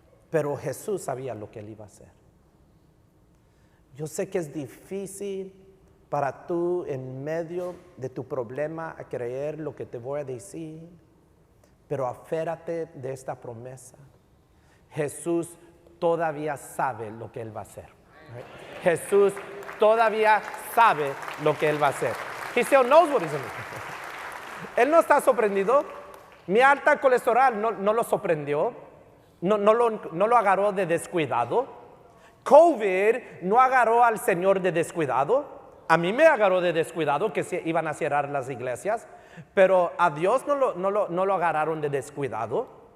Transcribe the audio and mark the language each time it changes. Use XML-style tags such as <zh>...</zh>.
<es>Pero Jesús sabía lo que él iba a hacer. Yo sé que es difícil para tú en medio de tu problema a creer lo que te voy a decir, pero aférrate de esta promesa. Jesús todavía sabe lo que él va a hacer. Jesús todavía sabe lo que él va a hacer.</es> <en>He still knows what he's going to do.</en> <es>Él no está sorprendido. Mi alta colesterol no lo sorprendió. No lo agarró de descuidado. COVID no agarró al Señor de descuidado. A mí me agarró de descuidado que se iban a cerrar las iglesias. Pero a Dios no lo agarraron de descuidado.</es>